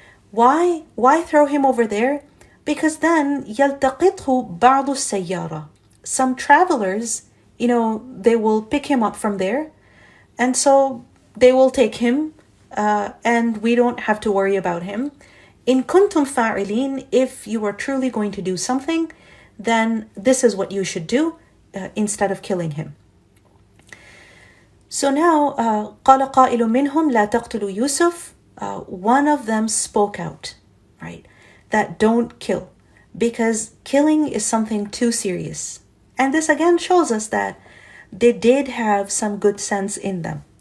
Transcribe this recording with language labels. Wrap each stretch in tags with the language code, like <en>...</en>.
<en>Why throw him over there? Because then</en> <ar>يَلْتَقِطْهُ بَعْضُ السَّيَّارَةِ,</ar> <en>some travelers, they will pick him up from there, and so they will take him, and we don't have to worry about him.</en> <ar>In kuntum fa'ilin,</ar> <en>if you are truly going to do something, then this is what you should do instead of killing him. So now,</en> <ar>قَالَ قَائِلٌ مِّنْهُمْ لَا تَقْتُلُوا Yusuf.</ar> <en>One of them spoke out, right? That don't kill, because killing is something too serious. And this again shows us that they did have some good sense in them,</en>